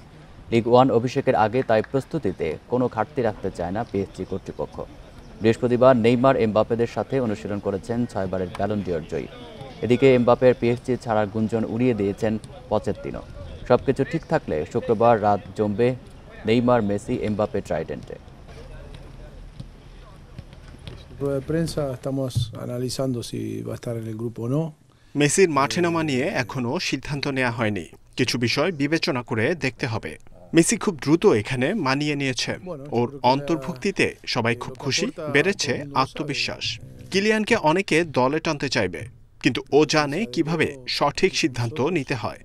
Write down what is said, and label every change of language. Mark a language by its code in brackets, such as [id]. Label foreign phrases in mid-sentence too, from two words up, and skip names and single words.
[bn] লিগ ওয়ান অভিষেকের আগে তাই প্রস্তুতিতে কোনো ঘাটতি রাখতে চায় না পিএসজি কর্তৃপক্ষ। বৃহস্পতিবার নেইমার, এমবাপেদের সাথে অনুশীলন করেছেন 6 বারের ব্যালন ডি'অর জয়ী। এদিকে এমবাপের পিএসজি ছাড়ার গুঞ্জন উড়িয়ে দিয়েছেন পচেত্তিনো। সবকিছু ঠিক থাকলে শুক্রবার রাত জমবে নেইমার, মেসি, এমবাপে ট্রাইডেন্টে। [es] Rueda de prensa estamos analizando si va a estar en el grupo o no. [bn] মেসির মাঠে নামা নিয়ে এখনও সিদ্ধান্ত নেওয়া হয়নি। কিছু বিষয় বিবেচনা করে দেখতে হবে। মেসি খুব দ্রুত এখানে মানিয়ে নিয়েছে। ওর অন্তর্ভুক্তিতে সবাই খুব খুশি, বেড়েছে আত্মবিশ্বাস। কিলিয়ানকে অনেকে দলে টানতে চাইবে, কিন্তু ও জানে কিভাবে সঠিক সিদ্ধান্ত নিতে হয়।